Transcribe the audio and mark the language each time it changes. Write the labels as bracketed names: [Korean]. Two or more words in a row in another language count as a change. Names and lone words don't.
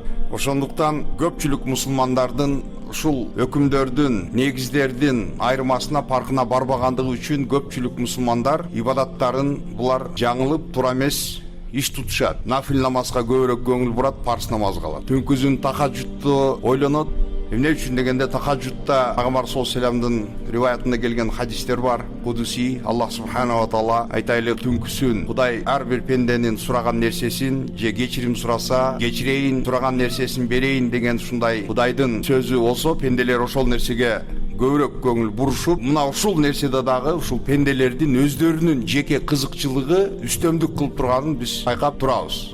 [Kyrgyz] Ошондуктан көпчүлүк мусулмандардын ушул өкүмдөрдүн, негиздердин айырмасына, паркына барбагандыгы үчүн көпчүлүк мусулмандар ибадаттарын булар жаңылып тура эмес иш тутушат. Нафил намазга көбүрөөк көңүл бурат, парз намазга калат. Түнкүзүн тахажжудду ойлонот. Эмне үчүн дегенде, тахажжудта Пайгамбар [Arabic] صلى الله عليه وسلم [Kyrgyz] риваятында келген хадистер бар. Кудуси, Аллах [Arabic] سبحانه وتعالى [Kyrgyz] айтайлы, түнкүсүн Кудай ар бир пенденин сураган нерсесин же кечирим сураса, кечирейин, сураган нерсесин берейин деген ушундай Кудайдын сөзү болсо, пенделер ошол нерсеге көбүрөөк көңүл бурушуп, мына ушул нерседе дагы ушул пенделердин өздөрүнүн жеке кызыкчылыгы үстөмдүк кылып турганын биз байкап турабыз.